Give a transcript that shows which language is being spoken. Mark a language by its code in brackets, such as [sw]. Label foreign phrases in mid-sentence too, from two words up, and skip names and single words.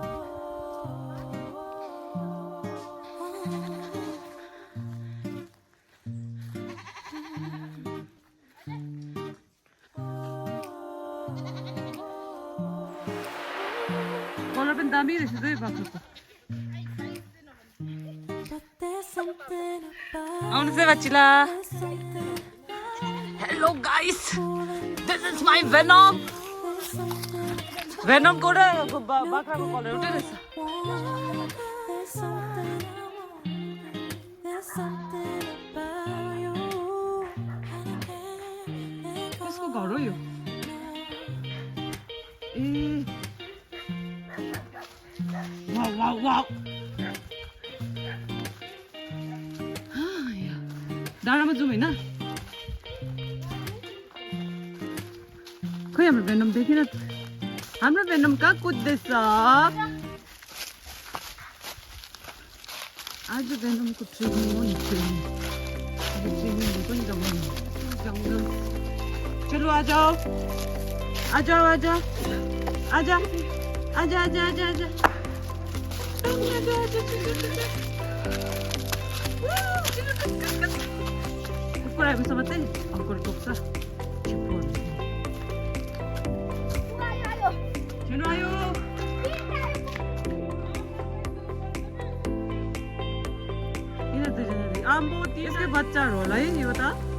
[ne] कलर पनि दामी रहेछ दुई बाख्रोको आउनुहोस् है बच्चिला [en] hello guys this is my [ne] venom venom को र बाख्राको कलर एउटै रहेछ कसको घर हो यो ए वाउ वाउ वाउ डाँडामा जाउँ होइन खोइ हाम्रो venom देखिन हाम्रो venom कहाँ कुद्दैछ आज venom को ट्रेनिङ हो नि ट्रेनिङ पनि जङ्गल [hi] चलो आ जाओ आ जाओ आ जाओ आजा आजा आजा आजा आजा [ne] कुकुर आएपछि मात्रै अङ्कुर टोक्छ छिनु आयो किन दुईजना आम्बो त्यसकै बच्चाहरू होला है यो त